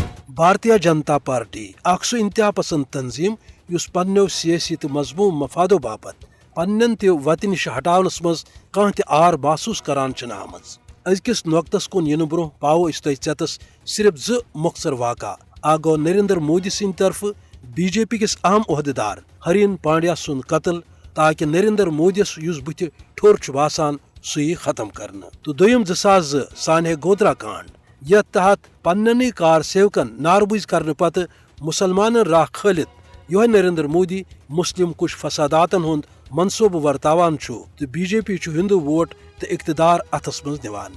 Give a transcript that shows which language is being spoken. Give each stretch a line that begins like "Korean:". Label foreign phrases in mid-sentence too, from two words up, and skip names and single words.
Kashmiri: بھارتیہ جنتا پارٹی اخ سہ انتہا پسند تنظیم اس پنو سیاسی تو مضموم مفادو باپت پنن تہ وتہ نش ہٹاونس مز کانٛہہ تہ آر محسوس کران چھنہ آمٕژ۔ أزکِس نوقتس کُن ینہٕ برونٛہہ پاوو أسۍ تۄہہِ ژیٚتس صرف زٕ مۄخصر واقعہ۔ اکھ گوٚو نریندر مودی سٕنٛدِ طرفہٕ بی جے پی کِس اہم عہدیدار ہرین پانڈیا سُنٛد قتل تاکہ نریندر مودیس یُس بُتھِ ٹھوٚر چھُ باسان سُہ یی ختم کرنہٕ، تہٕ دوٚیِم 2002 سانحہ گودرا کانڈ یتھ تحت پننی کار سیوکن ناربوز کرنہٕ پتہٕ مسلمانن راہ کھٲلِتھ یہوے نریندر مودی مسلم کش فساداتن ہند منصوبہ ورتاوان چھُ تہٕ بی جے پی چھُ ہندو ووٹ تہٕ اقتدار اتھس منٛز نِوان۔